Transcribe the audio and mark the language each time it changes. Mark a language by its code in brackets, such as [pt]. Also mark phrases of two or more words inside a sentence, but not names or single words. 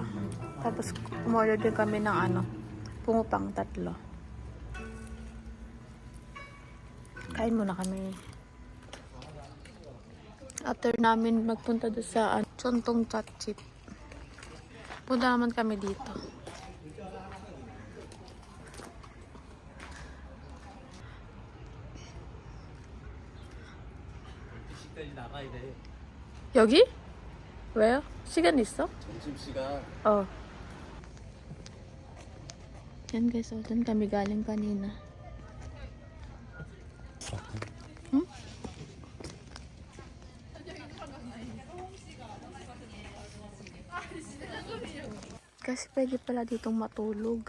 [tl] Tapos umorder din kami ng ano, pungupang 3. Kain muna kami. After namin magpunta doon sa [ko] 전통 찻집. [tl] Punta naman kami dito. [ko] 여기? 왜요? 시간 있어? 점심시간. Oh. [tl] Yan guys, oh, dun kami galing kanina. Hmm? Kasi pwede pala ditong matulog.